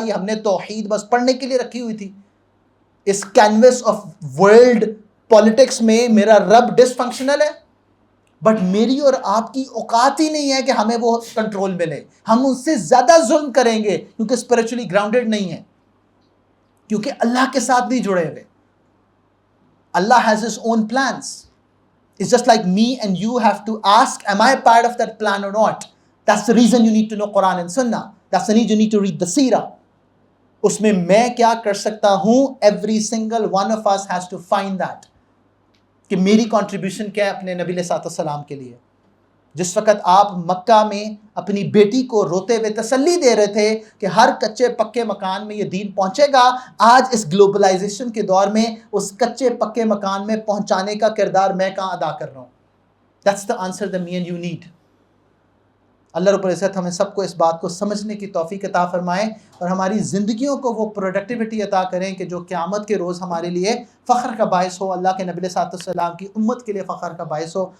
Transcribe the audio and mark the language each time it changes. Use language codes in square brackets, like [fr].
[ur] یہ ہم نے توحید بس پڑھنے کے لیے رکھی ہوئی تھی. اس [en] canvas of world politics [ur] میں میرا رب ڈس فنکشنل ہے، بٹ میری اور آپ کی اوقات ہی نہیں ہے کہ ہمیں وہ کنٹرول ملے. ہم ان سے زیادہ ظلم کریں گے کیونکہ [en] spiritually grounded [ur] نہیں ہے، کیونکہ اللہ کے ساتھ نہیں جڑے ہوئے. [en] Allah has his own plans. It's just like me and you have to ask, am I part of that plan or not? That's the reason you need to know Quran and Sunnah. That's the reason you need to read the Seerah. [ur] اس میں کیا کر سکتا ہوں. [en] every single one of us has to find that [ur] کہ میری contribution کیا ہے اپنے نبی علیہ السلام کے لیے. جس وقت آپ مکہ میں اپنی بیٹی کو روتے ہوئے تسلی دے رہے تھے کہ ہر کچے پکے مکان میں یہ دین پہنچے گا، آج اس گلوبلائزیشن کے دور میں اس کچے پکے مکان میں پہنچانے کا کردار میں کہاں ادا کر رہا ہوں. [en] That's the answer that me and you need. [ur] اللہ رب العزت ہمیں سب کو اس بات کو سمجھنے کی توفیق عطا فرمائے اور ہماری زندگیوں کو وہ پروڈکٹیوٹی عطا کریں کہ جو قیامت کے روز ہمارے لیے فخر کا باعث ہو، اللہ کے نبی صلی اللہ علیہ وسلم کی امت کے لیے فخر کا باعث ہو.